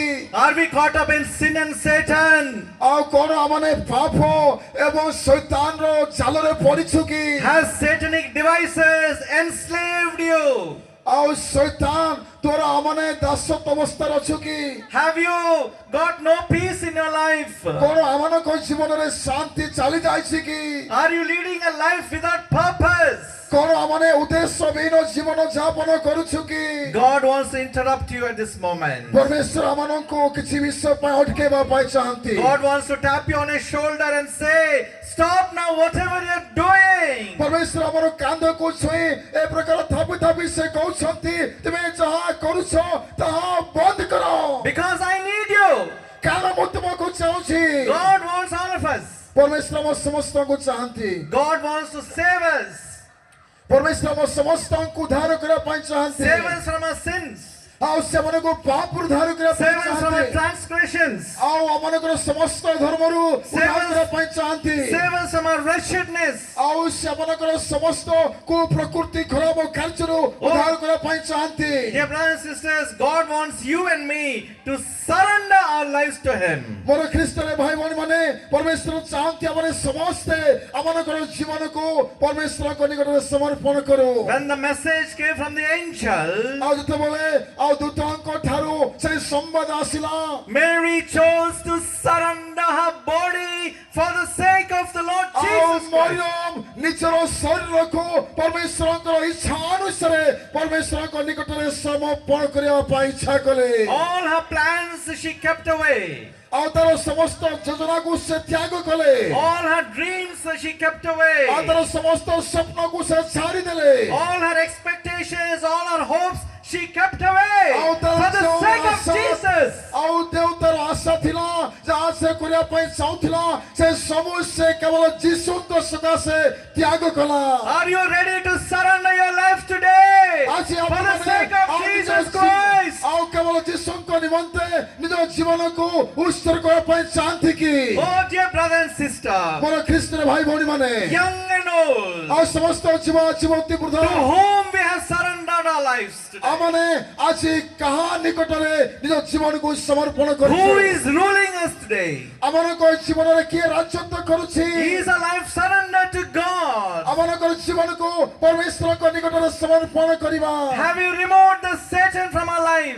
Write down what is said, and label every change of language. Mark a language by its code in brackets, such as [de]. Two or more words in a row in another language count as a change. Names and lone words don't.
[en] Are we caught up in sin and Satan? [or] ଆଉ କଣ ଆମମାନେ ପାପ ଏବଂ ଶୈତାନର ଜାଲରେ ପଡ଼ିଛୁ କି? [en] Has satanic devices enslaved you? [or] ଆଉ ଶୈତାନ ଦ୍ୱାରା ଆମମାନେ ଦାସତ୍ୱ ଅବସ୍ଥାରେ ଅଛୁ କି? [en] Have you got no peace in your life? [or] କଣ ଆମମାନଙ୍କ ଜୀବନରେ ଶାନ୍ତି ଚାଲି ଯାଇଛି କି? [en] Are you leading a life without purpose? [or] କଣ ଆମମାନେ ଉଦ୍ଦେଶ୍ୟହୀନ ଜୀବନ ଯାପନ କରୁଛୁ କି? [en] God wants to interrupt you at this moment. [or] ପରମେଶ୍ୱର ଆମମାନଙ୍କୁ କିଛି ବିଷୟ ପାଇଁ ଅଟକେଇବା ପାଇଁ ଚାହାନ୍ତି। [en] God wants to tap you on his shoulder and say, stop now whatever you're doing. [or] ପରମେଶ୍ୱର ଆମର କାନ୍ଧକୁ ଛୁଇଁ ଏ ପ୍ରକାର ଥାପି ଥାପି ସେ କହୁଛନ୍ତି, ତୁମେ ଯାହା କରୁଛ ତାହା ବନ୍ଦ କର। [en] Because I need you. [or] କାରଣ ମୁଁ ତୁମକୁ ଚାହୁଁଛି। [en] God wants all of us. [or] ପରମେଶ୍ୱର ଆମ ସମସ୍ତଙ୍କୁ ଚାହାନ୍ତି। [en] God wants to save us. [or] ପରମେଶ୍ୱର ଆମ ସମସ୍ତଙ୍କୁ ଉଦ୍ଧାର କରିବା ପାଇଁ ଚାହାନ୍ତି। [en] Save us from our sins. [or] ଆଉ ସେମାନଙ୍କୁ ପାପରୁ ଉଦ୍ଧାର କରିବା ପାଇଁ [en] Save us from our [or] ଚାହାନ୍ତି। [en] transgressions. [or] ଆଉ ଆମମାନଙ୍କର ସମସ୍ତ ଧର୍ମରୁ ଉଦ୍ଧାର କରିବା ପାଇଁ ଚାହାନ୍ତି। [en] Save us from our wretchedness. [or] ଆଉ ସେମାନଙ୍କର ସମସ୍ତ କୁପ୍ରକୃତି ଖରାପ କାର୍ଯ୍ୟରୁ ଉଦ୍ଧାର କରିବା ପାଇଁ ଚାହାନ୍ତି। [en] Dear brothers and sisters, God wants you and me to surrender our lives to him. [or] ମୋର ଖ୍ରୀଷ୍ଟରେ ଭାଇ ଭଉଣୀମାନେ, ପରମେଶ୍ୱର ଚାହାନ୍ତି ଆମେ ସମସ୍ତେ ଆମମାନଙ୍କର ଜୀବନକୁ ପରମେଶ୍ୱରଙ୍କ ନିକଟରେ ସମର୍ପଣ କରୁ। [en] When the message came from the angel, [or] ଆଉ ଯେତେବେଳେ ଆଉ ଦୂତଙ୍କ ଠାରୁ ସେ ସମ୍ବାଦ ଆସିଲା, [en] Mary chose to surrender her body for the sake of the Lord [or] ଆଉ [en] Jesus Christ. [or] ମରିୟମ ନିଜର ଶରୀରକୁ ପରମେଶ୍ୱରଙ୍କର ଇଚ୍ଛା ଅନୁସାରେ ପରମେଶ୍ୱରଙ୍କ ନିକଟରେ ସମର୍ପଣ କରିବା ପାଇଁ ଇଚ୍ଛା କଲେ। [en] All her plans she kept away. [or] ଆଉ ତାର ସମସ୍ତ ଯୋଜନାକୁ ସେ ତ୍ୟାଗ କଲେ। [en] All her dreams she kept away. [or] ଆଉ ତାର ସମସ୍ତ ସ୍ୱପ୍ନକୁ ସେ ଛାଡ଼ିଦେଲେ। [en] All her expectations, all her hopes she kept away [or] ଆଉ ତାର [en] for the [or] ଯେଉଁ [en] sake of [or] ଆଶା- [en] Jesus. [or] ଆଉ ଯେଉଁ ତାର ଆଶା ଥିଲା, ଯାହା ସେ କରିବା ପାଇଁ ଚାହୁଁଥିଲା, ସେ ସବୁ ସେ କେବଳ ଯୀଶୁଙ୍କ ସକାଶେ ତ୍ୟାଗ କଲା। [en] Are you ready to surrender your life today [or] ଆଜି [en] for the [or] ଆପଣମାନେ [en] sake of [or] ଆଉ ନିଜ [en] Jesus Christ? [or] ଆଉ କେବଳ ଯୀଶୁଙ୍କ ନିମନ୍ତେ ନିଜ ଜୀବନକୁ ଉତ୍ସର୍ଗ କରିବା ପାଇଁ ଚାହାନ୍ତି କି? [en] Oh, dear brother and sister, [or] ମୋର ଖ୍ରୀଷ୍ଟର ଭାଇ ଭଉଣୀମାନେ, [en] young and old, [or] ଆଉ ସମସ୍ତ ଯୁବା ଯୁବତୀ ବୃଦ୍ଧ [en] to whom we have surrendered our lives today. [or] ଆମମାନେ ଆଜି କାହା ନିକଟରେ ନିଜ ଜୀବନକୁ ସମର୍ପଣ [en] Who [or] କରୁଛୁ [en] is ruling us today? [or] ଆମମାନଙ୍କ ଜୀବନରେ କିଏ ରାଜତ୍ୱ କରୁଛି [en] Is a life surrendered to God? [or] ଆମମାନଙ୍କର ଜୀବନକୁ ପରମେଶ୍ୱରଙ୍କ ନିକଟରେ ସମର୍ପଣ କରିବା [en] Have you removed the Satan from our lives?